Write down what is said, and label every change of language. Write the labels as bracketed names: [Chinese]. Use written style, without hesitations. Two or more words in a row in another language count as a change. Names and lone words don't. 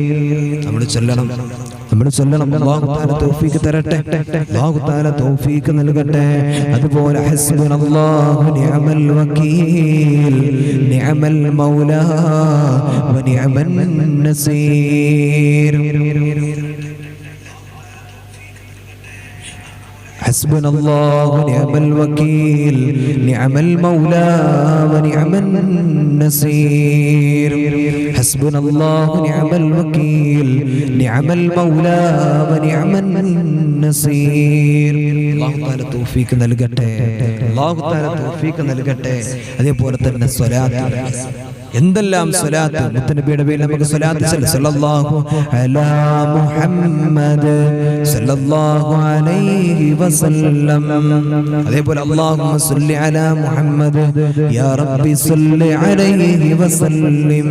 [Malayalam] നമ്മൾ ചൊല്ലണം. അല്ലാഹു തആല തൗഫീഖ് തരട്ടെ, അല്ലാഹു തആല തൗഫീഖ് നൽകട്ടെ. അതുപോലെ [Arabic] حسبنا الله نعم الوكيل نعم المولى ونعم النصير. حسبنا الله ونعم الوكيل نعم المولى ونعم النصير. حسبنا الله ونعم الوكيل نعم المولى ونعم النصير. [Malayalam] الله تعالى توفيق നൽകട്ടെ, അല്ലാഹു തആല തൗഫീഖ് നൽകട്ടെ. അതേപോലെ തന്നെ സ്വലാത്ത്, എന്തെല്ലാം സ്വലാത്ത് മുത്തനബിയുടെ പേരിൽ നമുക്ക് സ്വലാത്ത് [Arabic] صلى الله على محمد صلى الله عليه وسلم. അതേപോലെ اللهم صل على محمد يا ربي صل عليه وسلم.